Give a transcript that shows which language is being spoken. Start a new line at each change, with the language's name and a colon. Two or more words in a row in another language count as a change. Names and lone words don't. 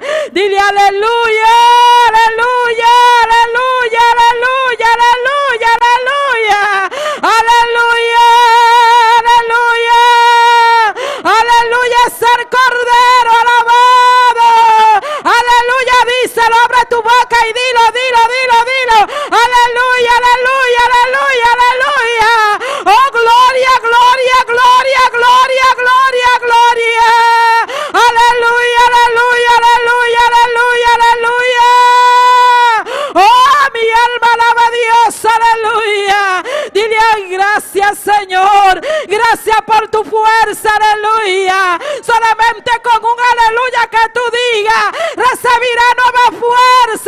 Spanish: Dile aleluya, aleluya, aleluya, aleluya, aleluya, aleluya. Aleluya, aleluya. Aleluya es el Cordero, alabado. Aleluya, díselo, abre tu boca y dilo, dilo, dilo, dilo. Aleluya, aleluya, aleluya, aleluya. Oh, gloria, gloria, gloria, gloria, gloria, gloria. Aleluya, aleluya, aleluya, aleluya, aleluya. Oh, mi alma alaba a Dios, aleluya. Dile: ay, gracias, Señor. Gracias por tu fuerza, aleluya. Solamente con un aleluya que tú digas, recibirá nueva fuerza.